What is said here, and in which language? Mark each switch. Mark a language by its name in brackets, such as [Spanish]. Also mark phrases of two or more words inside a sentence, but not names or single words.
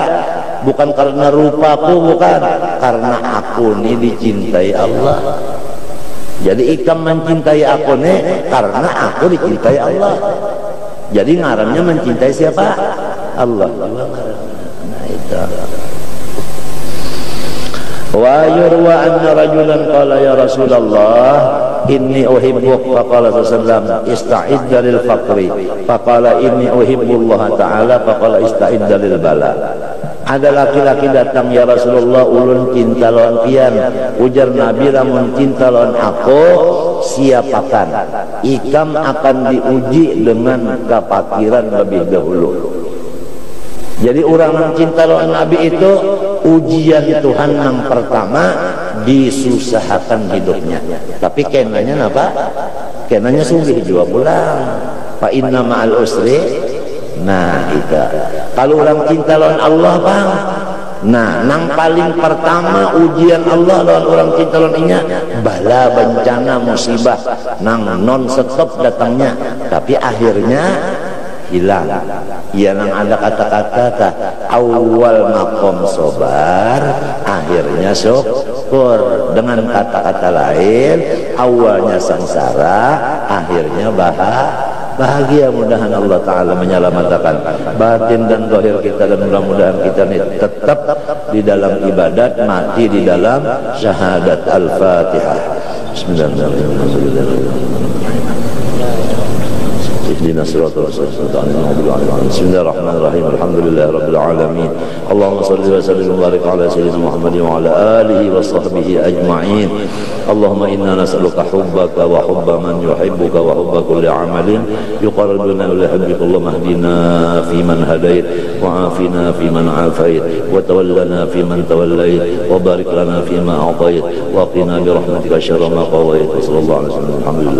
[Banjar] Bukan karena rupaku, bukan karena aku ini dicintai Allah. Jadi ikam mencintai aku nih karena aku dicintai Allah. Jadi ngarannya mencintai siapa? Allah. Nah itu. [Arabic] ويروى أن رجلا قال يا رسول الله إني أحبك فقال صلى الله استعد للفقر فقال إني أحب الله تعالى فقال استعد للبلاء. [Banjar] Ada laki-laki datang [Arabic] يا رسول الله [Banjar] ulun cinta lawan pian, ujar Nabi lamun cinta lawan aku siapakan ikam akan diuji dengan kepakiran lebih dahulu. Jadi orang yang cinta lawan Nabi itu ujian Tuhan yang pertama disusahkan hidupnya, tapi kenanya apa? Kenanya sugih juga pulang. [Arabic] فإن مع العسر. [Banjar] Nah itu kalau orang cinta lawan Allah bang, nah nang paling pertama ujian Allah lawan orang cinta lawan inya bala bencana musibah nang non stop datangnya, tapi akhirnya hilang. Ya nang ada kata-kata awal makom sobar, akhirnya syukur. Dengan kata-kata lain, awalnya sengsara, akhirnya bahagia. Mudahan Allah Ta'ala menyelamatkan batin dan zahir kita, dan mudah-mudahan kita ini tetap di dalam ibadat, mati di dalam syahadat. [Arabic] الفاتحة. بسم الله الرحمن الرحيم بسم الله الرحمن الرحيم. والحمد لله رب العالمين اللهم صل وسلم وبارك على سيدنا محمد وعلى آله وصحبه أجمعين. اللهم إنا نسألك حبك وحب من يحبك وحب كل عمل يقربنا إلى حبك. اللهم اهدنا فيمن هديت وعافنا فيمن عافيت وتولنا فيمن توليت وبارك لنا فيما أعطيت وقنا برحمتك شر ما قضيت. صلى الله عليه وسلم.